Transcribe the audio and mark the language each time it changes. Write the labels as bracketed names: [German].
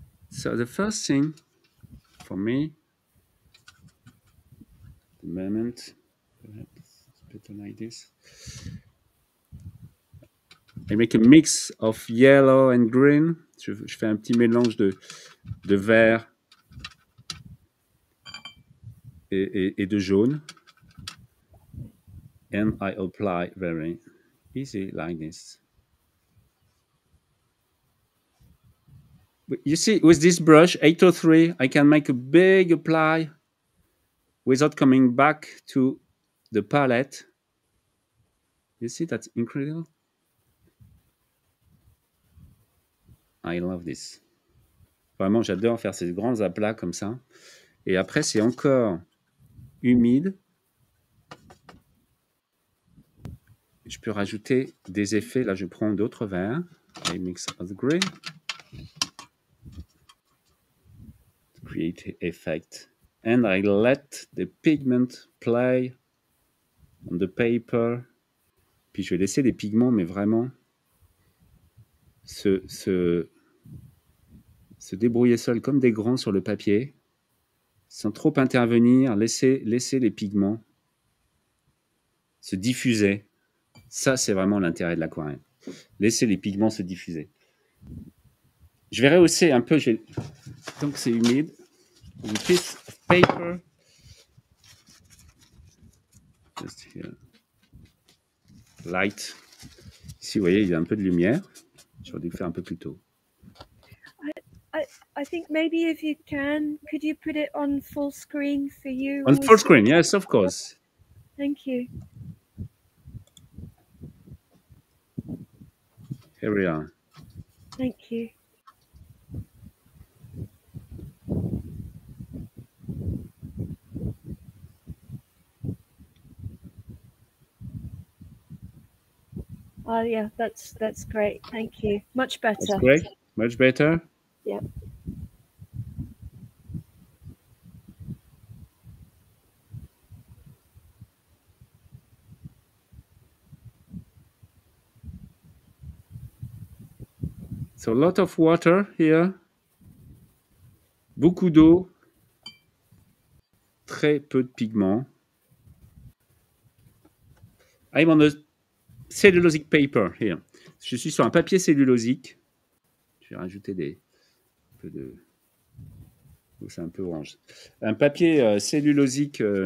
[English] So the first thing for me, the moment, perhaps it's better like this. I make a mix of yellow and green. [French] Je fais un petit mélange de vert et de jaune. [English] And I apply very easy like this. You see, with this brush, 803, I can make a big apply without coming back to the palette. You see, that's incredible. I love this. [French] Vraiment, j'adore faire ces grands aplats comme ça. Et après, c'est encore humide. Je peux rajouter des effets. Là, je prends d'autres verres. [English] I mix of the gray. Create effect. And I let the pigment play on the paper. [French] Puis je vais laisser les pigments, mais vraiment se débrouiller seuls comme des grands sur le papier, sans trop intervenir, laisser les pigments se diffuser. Ça, c'est vraiment l'intérêt de l'aquarelle. Laisser les pigments se diffuser. Je vais rehausser un peu, donc c'est humide. [English] A piece of paper. Just here. Light. [French] Ici, vous voyez, il y a un peu de lumière. J'aurais dû le faire un peu plus tôt. [English] I think maybe if you can, could you put it on full screen for you? On full screen, yes, of course. Thank you. Here we are. Thank you. Oh yeah, that's great. Thank you. Much better. That's great. Much better. Yeah. So a lot of water here. [French] Beaucoup d'eau. Très peu de pigments. [English] I'm on a cellulosic paper here. [French] Je suis sur un papier cellulosique. Je vais rajouter un peu de... Oh, c'est un peu orange. Un papier cellulosique.